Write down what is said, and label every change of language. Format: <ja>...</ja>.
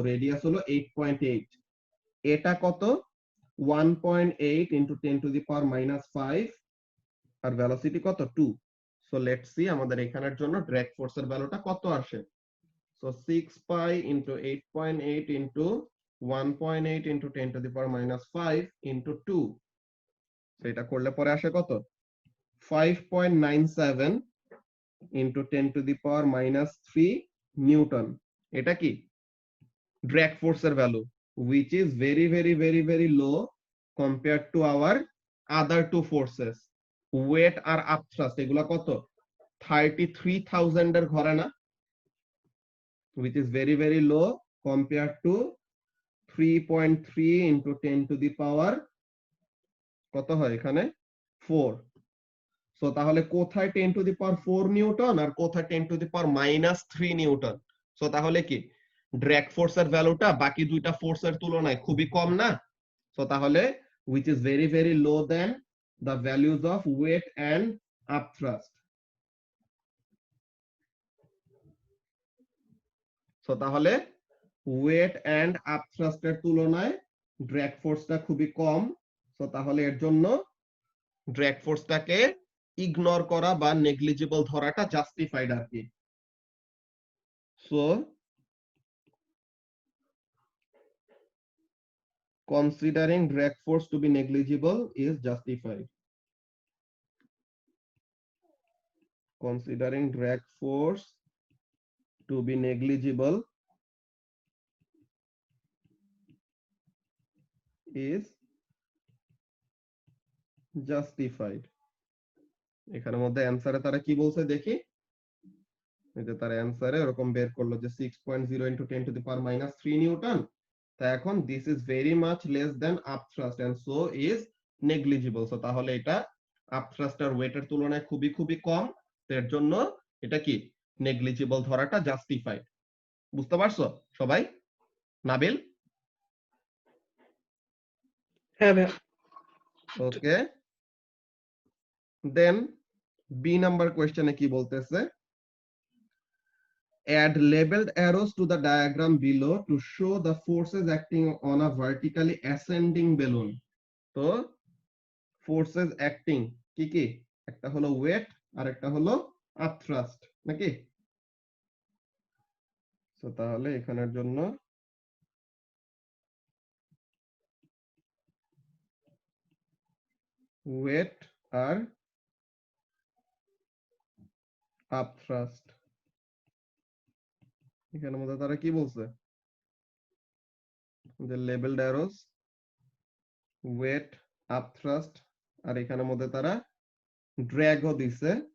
<bn>Radius হলো 8.8, এটা কত? 1.8 into 10 to the power minus 5, আর velocity কত? 2। সো লেটস সি আমাদের এখানের জন্য ড্র্যাগ ফোর্সের ভ্যালুটা কত আসে। So 6 pi into 8.8 into 1.8</bn> <en>into 10 to the power minus 5 into 2,</en> <bn>সেটা করলে পরে আসে কত?</bn> <en>5.97 into 10 to the power minus 3 newton.</en> <bn>এটা কি ড্র্যাগ ফোর্সের value,</bn> <en>which is very very very very low compared to our other two forces,</en> <bn>wait আর আপথ্রাস্ট। এগুলা কত? 33,000 এর ঘরে না,</bn> <en>which is very very low compared to 3.3 into 10 to the power</en> <bn>কত হয় এখানে? 4। সো তাহলে কোথায় 10 টু দি পাওয়ার 4 নিউটন আর কোথায় 10 to the power minus 3 Newton? So তাহলে কি ড্র্যাগ ফোর্সের ভ্যালুটা বাকি দুইটা ফোর্সের তুলনায় খুবই কম না? সো তাহলে</bn> <en>which is very very low than the values of weight and upthrust.</en> <bn>So তাহলে ওয়েট এন্ড আপথ্রাস্টের তুলনায় ড্র্যাগ ফোর্সটা খুবই কম। সো তাহলে এর জন্য ড্র্যাগ ফোর্সটাকে ইগনোর করা বা নেগলিজিবল ধরাটা জাস্টিফাইড আর কি।</bn> <en>So considering drag force to be negligible is justified. Considering drag force to be negligible is justified.</en> <bn>এখানের মধ্যে অ্যানসারে তারা কি বলছে দেখি। এই যে তার অ্যানসারে এরকম বের করলো যে 6.0</bn> <en>into 10 to the power minus 3</en> <bn>Newton. তা এখন</bn> <en>this is very much less than upthrust and so is negligible.</en> <bn>So তাহলে এটা আপথ্রাস্ট আর ওয়েটের তুলনায় খুবই খুবই কম, এর জন্য এটা কি নেগলিজিবল ধরাটা জাস্টিফাইড। বুঝতে পারছো সবাই? নাবিল? হ্যাঁ ভাইয়া। ওকে, দেন বি নাম্বার কোয়েশ্চেনে কি বলতেছে,</bn> <en>add labeled arrows to the diagram below to show the forces acting on a vertically ascending balloon.</en> <bn>তো forces acting কি কি? একটা হলো ওয়েট আর একটা হলো আপথ্রাস্ট নাকি? তো তাহলে এখানের জন্য ওয়েট আর আপথ্রাস্ট, এখানের মধ্যে তারা কি বলছে যে লেবেলড অ্যারোস, ওয়েট, আপথ্রাস্ট, আর এখানের মধ্যে তারা ড্র্যাগও দিছে।</bn>